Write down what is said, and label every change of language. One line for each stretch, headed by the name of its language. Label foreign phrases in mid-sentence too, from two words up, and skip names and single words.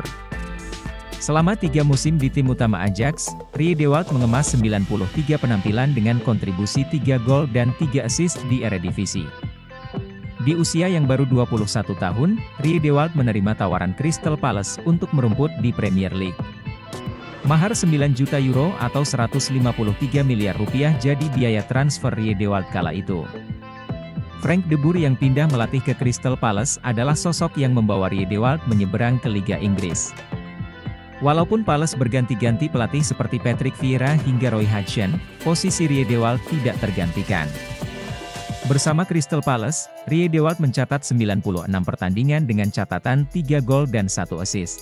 Indonesian: Selama 3 musim di tim utama Ajax, Riedewald mengemas 93 penampilan dengan kontribusi 3 gol dan 3 assist di Eredivisie. Di usia yang baru 21 tahun, Riedewald menerima tawaran Crystal Palace untuk merumput di Premier League. Mahar 9 juta euro atau 153 miliar rupiah jadi biaya transfer Riedewald kala itu. Frank de Boer yang pindah melatih ke Crystal Palace adalah sosok yang membawa Riedewald menyeberang ke Liga Inggris. Walaupun Palace berganti-ganti pelatih seperti Patrick Vieira hingga Roy Hodgson, posisi Rie de Waal tidak tergantikan. Bersama Crystal Palace, Rie de Waal mencatat 96 pertandingan dengan catatan 3 gol dan 1 assist.